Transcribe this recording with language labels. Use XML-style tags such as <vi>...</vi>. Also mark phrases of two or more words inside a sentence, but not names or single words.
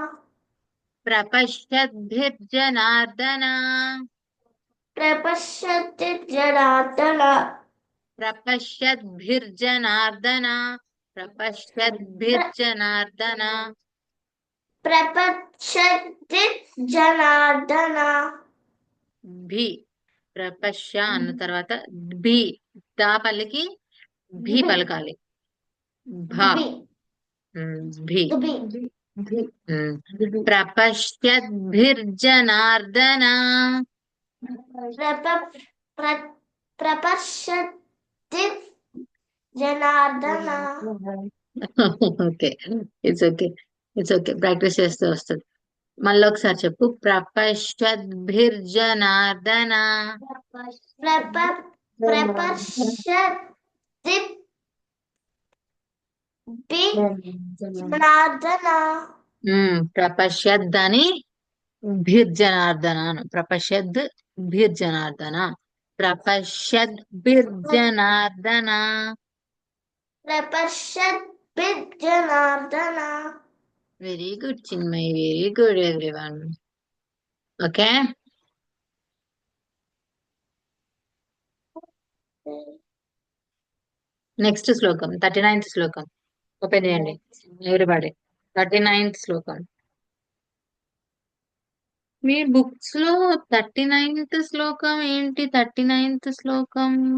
<sa>प्रपश्यद्भिर्जनार्दन प्रपश्यति जनार्दन प्रपश्यद्भिर्जनार्दन प्रपश्यद्भिर्जनार्दन प्रपश्यति जनार्दन</sa> <te>భి ప్రపశ్య అన్న తర్వాత భి దా పలికి భి పలకాలి భా द्वि భి द्वि</te> <sa>ప్రపశ్యద్భిర్జనార్దన प्रप प्र- प्रपश्यति जनार्दन</sa> <en>okay it's okay it's okay</en> <te>ప్రాక్టీస్ చేస్తే వస్తుంది మళ్ళీ ఒకసారి చెప్పు ప్రపశ్యద్భిర్జనార్దన</te> <sa>प्रप प्रपश्यति जनार्दन ప్రపశ్యద్దని భిర్జనార్దన అను ప్రపశ్యద్ భిర్జనార్దన ప్రపశ్యద్ భిర్జనార్దన प्रपश्यति जनार्दन</sa> <en>very good</en> <te>చిన్మయ్</te> <en>very good everyone okay next</en> <te>శ్లోకం 39th శ్లోకం ఓపెన్ చేయండి ఎవ్రీబడి 39th శ్లోకం మీ బుక్స్ లో 39th శ్లోకం ఏంటి 39th శ్లోకం</te>